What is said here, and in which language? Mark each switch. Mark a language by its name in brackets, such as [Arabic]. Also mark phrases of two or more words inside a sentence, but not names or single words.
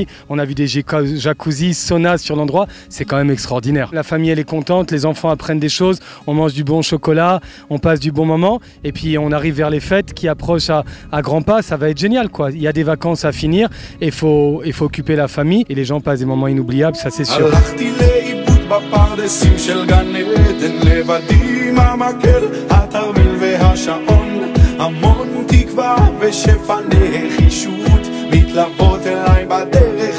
[French] On a vu des jacuzzi, saunas sur l'endroit, c'est quand même extraordinaire. La famille elle est contente, les enfants apprennent des choses, on mange du bon chocolat, on passe du bon moment et puis on arrive vers les fêtes qui approchent à grands pas, ça va être génial quoi. Il y a des vacances à finir et il faut occuper la famille et les gens passent des moments inoubliables, ça c'est sûr. [Hebrew] בפרדסים של גן עדן לבדי עם המקל, התרמיל והשעון, המון תקווה ושפע נחישות מתלוות אליי בדרך